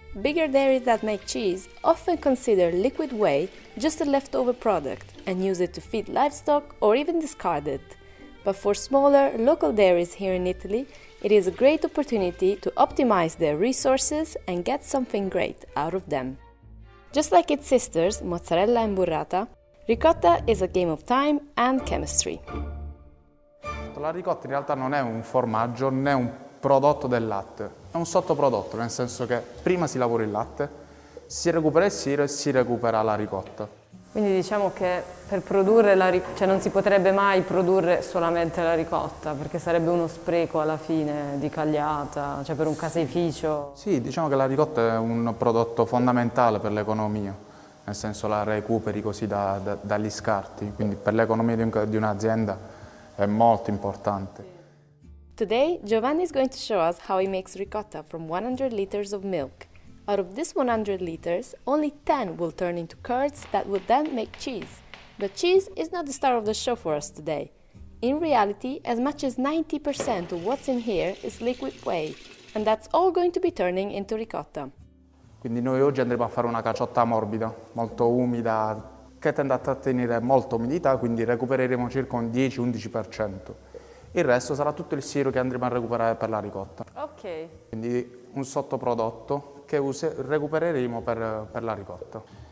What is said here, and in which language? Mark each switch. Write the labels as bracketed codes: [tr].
[en] Bigger dairies that make cheese often consider liquid whey just a leftover product and use it to feed livestock or even discard it. But for smaller, local dairies here in Italy, it is a great opportunity to optimize their resources and get something great out of them. Just like its sisters, mozzarella and burrata, ricotta is a game of time and chemistry. [it] La ricotta in realtà non è un formaggio né un prodotto del latte, è un sottoprodotto, nel senso che prima si lavora il latte, si recupera il siro e si recupera la ricotta. Quindi diciamo che per produrre cioè non si potrebbe mai produrre solamente la ricotta, perché sarebbe uno spreco alla fine di cagliata, cioè per un caseificio. Sì, diciamo che la ricotta è un prodotto fondamentale per l'economia, nel senso la recuperi così dagli scarti, quindi per l'economia di un'azienda è molto importante. [en] Today, Giovanni is going to show us how he makes ricotta from 100 liters of milk. Out of this 100 liters, only 10 will turn into curds that will then make cheese. But cheese is not the star of the show for us today. In reality, as much as 90% of what's in here is liquid whey, and that's all going to be turning into ricotta. [it] Quindi noi oggi andremo a fare una caciotta morbida, molto umida, che tende a trattenere molta umidità, quindi recupereremo circa un 10-11%. Il resto sarà tutto il siero che andremo a recuperare per la ricotta. Ok. Quindi un sottoprodotto che recupereremo per la ricotta.